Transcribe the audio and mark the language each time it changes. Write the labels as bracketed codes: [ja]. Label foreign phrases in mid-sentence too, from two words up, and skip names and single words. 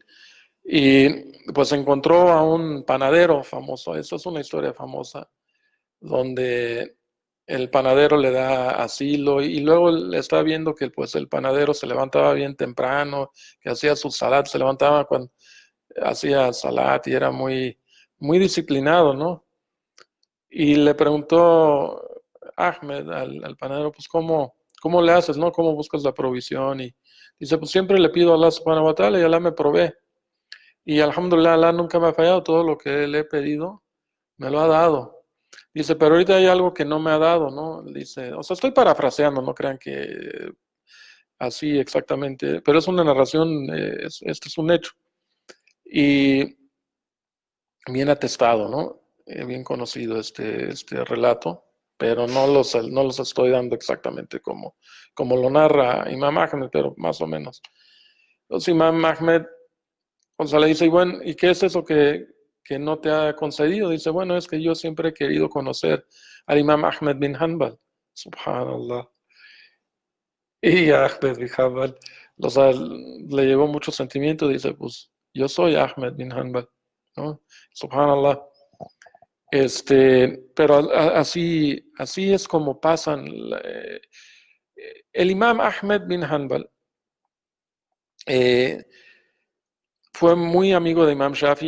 [es] Y pues encontró a un panadero famoso, esa es una historia famosa, donde el panadero le da asilo y luego le está viendo que pues el panadero se levantaba bien temprano, que hacía su salat, se levantaba cuando hacía salat y era muy, muy disciplinado, ¿no? Y le preguntó Ahmed al panadero, pues ¿cómo le haces, no? ¿Cómo buscas la provisión? Y dice, pues siempre le pido a [ar] الله سبحانه وتعالى [es] y Allah me provee. Y alhamdulillah, Allah nunca me ha fallado, todo lo que le he pedido me lo ha dado. Dice, pero ahorita hay algo que no me ha dado, ¿no? Dice, o sea, estoy parafraseando, no crean que así exactamente, pero es una narración, este es un hecho. Y bien atestado, ¿no? Bien conocido este relato, pero no los estoy dando exactamente como lo narra Imam Ahmed, pero más o menos. Entonces Imam Ahmed, o sea, le dice, bueno, ¿y qué es eso que no te ha concedido? Dice, bueno, es que yo siempre he querido conocer al Imam Ahmed bin Hanbal. Subhanallah. Y Ahmed bin Hanbal, o sea, le llegó mucho sentimiento, dice, pues yo soy Ahmed bin Hanbal, ¿no? Subhanallah. Pero así es como pasan. El Imam Ahmed bin Hanbal eh, fue muy amigo de Imam Shafi.